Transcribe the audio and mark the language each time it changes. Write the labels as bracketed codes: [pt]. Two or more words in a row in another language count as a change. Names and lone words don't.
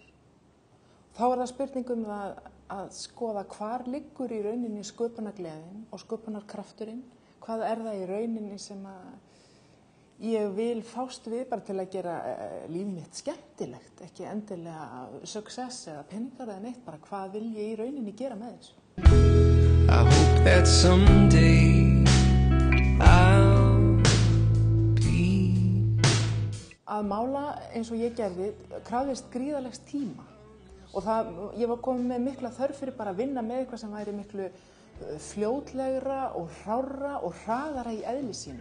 [is] Þá var það spurning að skoða hvar liggur í rauninni sköpunargleðin og sköpunarkrafturinn. Hvað það í rauninni sem ég vil fást við bara til að gera líf mitt skemmtilegt. Ekki endilega success eða peningar eða neitt. Bara hvað vil ég í rauninni gera með þessu. [en] I hope that someday [is] Að mála eins og ég gerði krafðist gríðarlegs tíma og ég var komin með mikla þörf fyrir bara að vinna með eitthvað sem væri miklu fljótlegra og hrárra og hraðara í eðli sínu.